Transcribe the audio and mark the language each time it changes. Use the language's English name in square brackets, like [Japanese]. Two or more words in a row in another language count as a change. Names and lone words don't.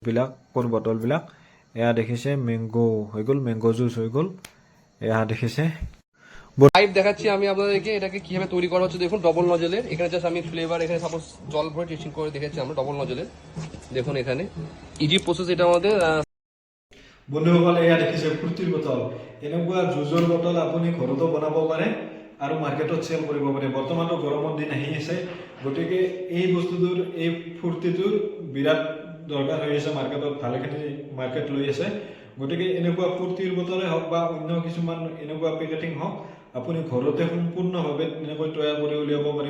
[Assamese] বিলাক কোন বটল বিলাক এয়া দেখিছে ম্যাঙ্গো [Bangla] হয়ে গেল [English] mango juice [Bangla] হয়ে গেল [Assamese] এয়া দেখিছে [Bangla] লাইভ দেখাচ্ছি আমি আপনাদেরকে এটাকে কিভাবে তৈরি করা হচ্ছে দেখুন ডবল নজলের এখানে জাস্ট আমি ফ্লেভার এখানে সাপোজ জল ভরে টেস্টিং করে দেখেছি আমরা ডবল নজলের দেখুন এখানে [English] easy process [Bangla] এটা আমাদের [Assamese] বন্ধুসকল এয়া দেখিছে ফ্ৰুটিৰ বটল এনেকুৱা জুজৰ বটল আপুনি ঘৰতো বনাব পাৰে আৰু মাৰ্কেটত চেল কৰিব পাৰে বৰ্তমানটো গৰমৰ দিন আহি আছে গতিকে এই বস্তুটোৰ এই ফ্ৰুটিটোৰ বিৰাট দৰকাৰ হৈ আছে মাৰ্কেটত ভালেখিনি মাৰ্কেট লৈ আছে গতিকে এনেকুৱা ফ্ৰুটিৰ বটলে হওক বা অন্য কিছুমান এনেকুৱা পেকেটিং হওক আপুনি ঘৰতে সম্পূৰ্ণভাৱে এনেকৈ তৈয়াৰ কৰি উলিয়াব পাৰিব